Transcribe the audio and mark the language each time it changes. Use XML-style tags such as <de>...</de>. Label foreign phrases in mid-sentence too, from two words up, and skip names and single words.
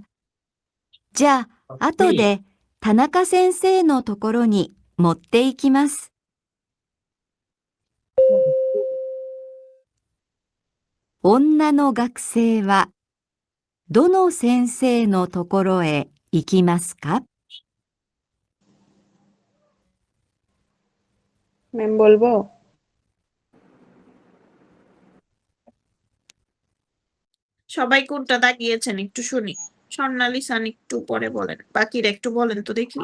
<ja>じゃあ、後で田中先生のところに持って行きます。女の学生はどの先生のところへ行きますか?</ja> <bn>ম্যাম বলবো? সবাই কোনটা তাকিয়েছেন একটু শুনি। স্বর্ণালী সান একটু পরে বলেন, বাকিরা একটু বলেন তো দেখি।</bn>